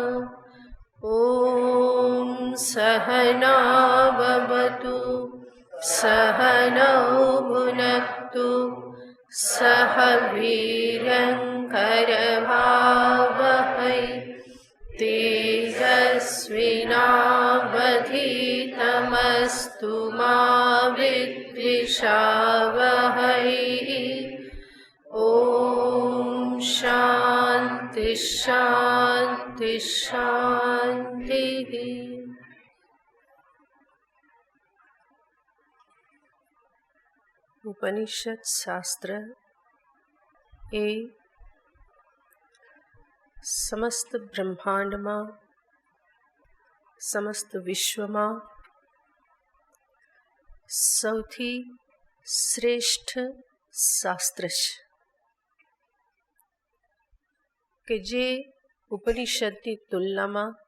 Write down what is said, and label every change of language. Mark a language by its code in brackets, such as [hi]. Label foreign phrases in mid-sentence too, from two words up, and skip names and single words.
[sa] ॐ सहना भवतु सहनौ भुनक्तु सह वीर्यङ्करभावहै तेजस्विनावधीतमस्तु मा विद्विषावहै। ॐ शान्ति शान्ति शान्तिः। [gu] ઉપનિષદ શાસ્ત્ર એ સમસ્ત બ્રહ્માંડમાં સમસ્ત વિશ્વમાં સૌથી શ્રેષ્ઠ શાસ્ત્ર છે કે જે ઉપનિષદની તુલનામાં